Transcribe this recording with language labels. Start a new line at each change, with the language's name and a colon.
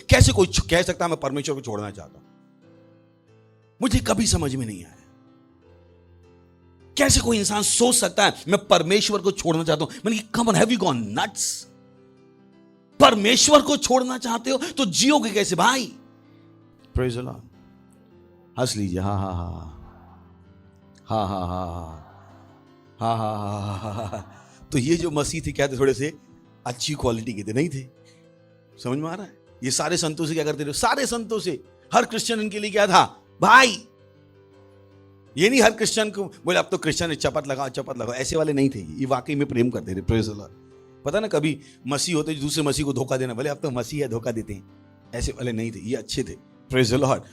Hindi: कैसे कोई कह सकता है मैं परमेश्वर को छोड़ना चाहता हूं? मुझे कभी समझ में नहीं आया। कैसे कोई इंसान सोच सकता है मैं परमेश्वर को छोड़ना चाहता हूं? मैंने कहा
English: Come on, have you gone nuts?
Hindi: परमेश्वर को छोड़ना चाहते हो तो जियोगे कैसे भाई?
English: Praise the Lord.
Hindi: हंस लीजिए, हा हा हा हा हा हा हा हा। तो ये जो मसीह थे क्या थे? थोड़े से अच्छी क्वालिटी के थे, नहीं थे? समझ में आ रहा है? ये सारे संतों से क्या करते थे? सारे संतों से, हर क्रिश्चियन इनके लिए क्या था? भाई। ये नहीं हर क्रिश्चियन को बोले अब तो क्रिश्चियन चपत लगाओ, ऐसे वाले नहीं थे। ये वाकई में प्रेम करते थे।
English: Praise the lord.
Hindi: पता ना, कभी मसीह होते दूसरे मसीह को धोखा देना, बोले अब तो मसीह है धोखा देते हैं, ऐसे वाले नहीं थे। ये अच्छे थे। Praise the Lord.